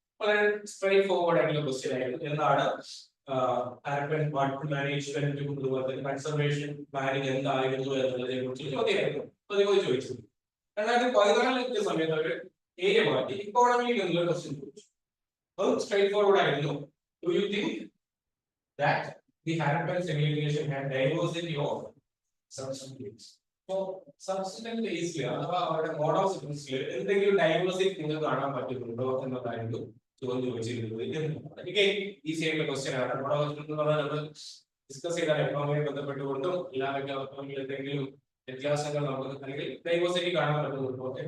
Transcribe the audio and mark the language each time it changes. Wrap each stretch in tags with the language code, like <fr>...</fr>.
<ml>വളരെ straight forward ആയിട്ടുള്ള question ആയിരുന്നു. എന്താണ് ഹാരപ്പൻ വാട്ടർ മാനേജ്മെന്റും അതുപോലെ തന്നെ കൺസർവേഷൻ പ്ലാനിംഗ് എന്തായിരുന്നു എന്നുള്ളതിനെ കുറിച്ച് ചോദ്യമായിരുന്നു പതിവ് ചോദിച്ചത്. 2014 സമയത്ത് അവർ ഏരിയ മാറ്റി ഇക്കോണമിയിൽ എന്നുള്ള ക്വസ്റ്റ്യൻ ചോദിച്ചു. അത് സ്ട്രെയിറ്റ് ഫോർവേഡ് ആയിരുന്നു.</ml> <en>Do you think that the Harappan civilization had diversity of substance? So substance based</en> <ml>അഥവാ അവരുടെ മോഡ് ഓഫ് സിസ്റ്റംസിൽ എന്തെങ്കിലും ഡൈവേഴ്സിറ്റി നിങ്ങൾക്ക് കാണാൻ പറ്റുന്നുണ്ടോ എന്നതായിരുന്നു ചോദ്യം ചോദിച്ചിരുന്നത്. എനിക്ക് ഈസി ആയിട്ടുള്ള ക്വസ്റ്റ്യൻ ആണ്. മോഡ് ഓഫ് സിസ്റ്റം എന്ന് പറഞ്ഞാൽ നമ്മൾ ഡിസ്കസ് ചെയ്ത എക്കോണമിയെ ബന്ധപ്പെട്ടുകൊണ്ടും എല്ലാ എക്കോണമിയിൽ എന്തെങ്കിലും വ്യത്യാസങ്ങൾ നമുക്ക് അല്ലെങ്കിൽ ഡൈവേഴ്സിറ്റി കാണാൻ പറ്റുന്നുണ്ടോ.</ml>